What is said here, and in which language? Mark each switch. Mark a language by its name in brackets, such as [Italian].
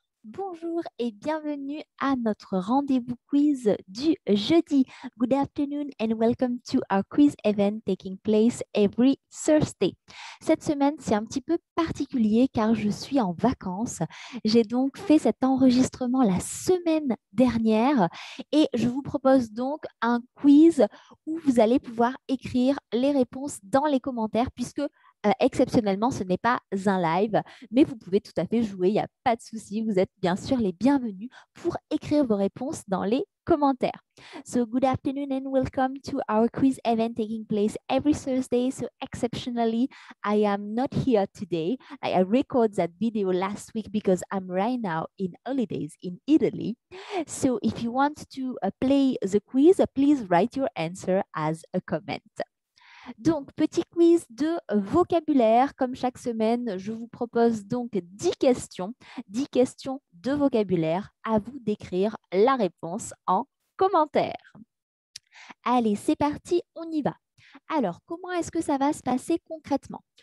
[French] Bonjour et bienvenue à notre rendez-vous quiz du jeudi. [English] Good afternoon and welcome to our quiz event taking place every Thursday. [French] Cette semaine, c'est un petit peu particulier car je suis en vacances. J'ai donc fait cet enregistrement la semaine dernière et je vous propose donc un quiz où vous allez pouvoir écrire les réponses dans les commentaires puisque exceptionnellement, ce n'est pas un live, mais vous pouvez tout à fait jouer, il n'y a pas de souci. Vous êtes bien sûr les bienvenus pour écrire vos réponses dans les commentaires. [English] So good afternoon and welcome to our quiz event taking place every Thursday. So exceptionally, I am not here today. I recorded that video last week because I'm right now in holidays in Italy. So if you want to play the quiz, please write your answer as a comment. [French] Donc, petit quiz de vocabulaire. Comme chaque semaine, je vous propose donc 10 questions de vocabulaire. À vous d'écrire la réponse en commentaire. Allez, c'est parti, on y va. Alors, comment est-ce que ça va se passer concrètement?